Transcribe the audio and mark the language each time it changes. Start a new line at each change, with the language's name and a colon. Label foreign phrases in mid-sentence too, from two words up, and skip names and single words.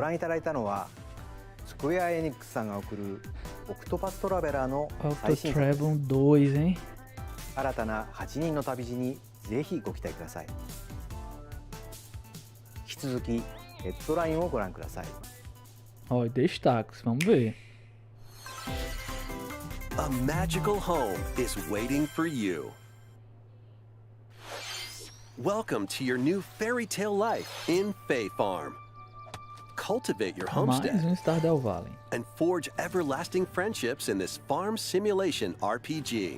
Japanese: 覧いただいたのはスクエア・エニックスさんが送るオクトパストラベラーの
Portuguese: Octo
Japanese: 最新作です。
Portuguese: Travel 2, hein?
Japanese: 新たな8人の旅路にぜひご期待ください。引き続きヘッドラインをご覧ください。
Portuguese: Ó, e destaques, vamos ver.
English: A magical home is waiting for you. Welcome to your new fairy tale life in Fae Farm. Cultivate your
Portuguese: Mais
English: homestead
Portuguese: Stardew Valley.
English: and forge everlasting friendships in this farm simulation RPG.